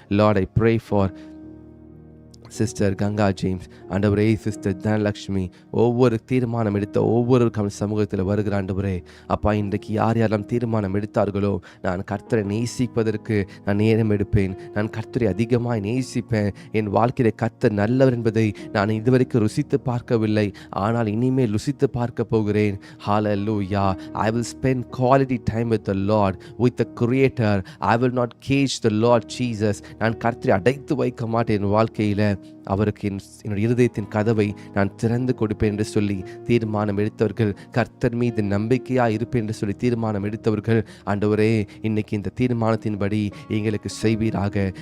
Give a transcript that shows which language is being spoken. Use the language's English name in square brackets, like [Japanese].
[English] lord, I pray for [Tamil] sister Ganga James, ஆண்டவரே, sister Dhanalakshmi, ஒவ்வொரு தீர்மானம் எடுத்த ஒவ்வொருவருக்கும் சமூகத்தில் வருகிற ஆண்டவரே, அப்பா, இன்றைக்கு யாரெல்லாம் தீர்மானம் எடுத்தார்களோ, நான் கர்த்தரை நேசிப்பதற்கு நான் நேரம் எடுப்பேன், நான் கர்த்தரை அதிகமாக நேசிப்பேன், என் வாழ்க்கையில கர்த்தர் நல்லவர் என்பதை நான் இதுவரைக்கும் ருசித்து பார்க்கவில்லை, ஆனால் இனிமேல் ருசித்து பார்க்க போகிறேன். ஹல்லேலூயா. [English] I will spend quality time with the Lord, with the Creator. I will not cage the Lord Jesus. [Tamil] நான் கர்த்தரை அடைத்து வைக்க மாட்டேன். என் வாழ்க்கையில அவருக்கு என்னுடைய இருதயத்தின் கதவை நான் திறந்து கொடுப்பேன் என்று சொல்லி தீர்மானம் எடுத்தவர்கள், கர்த்தர் மீது நம்பிக்கையா இருப்பேன் என்று சொல்லி தீர்மானம் எடுத்தவர்கள், ஆண்டவரே, இன்னைக்கு இந்த தீர்மானத்தின்படி எங்களுக்கு செய்வீராக.